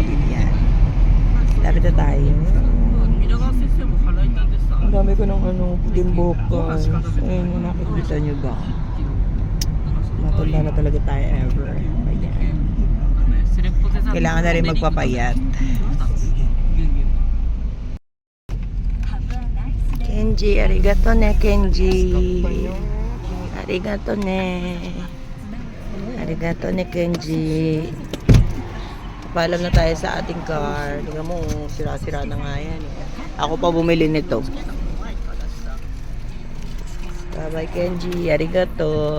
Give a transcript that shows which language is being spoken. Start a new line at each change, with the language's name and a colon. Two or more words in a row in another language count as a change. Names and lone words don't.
Filipino: Yan. Malapit na tayo. Ang dami ko ng puting buhok. Ayun, nakikita nyo ba? Matanda na talaga tayo ever. Ayan. Kailangan na rin magpapayat.
Japanese: Kenji, arigato ne Kenji. Arigato ne. Arigato ni Kenji.
Filipino: Paalam na tayo sa ating car. Tingnan mo, sira-sira na nga yan. Ako pa bumili nito. Bye Kenji, arigato.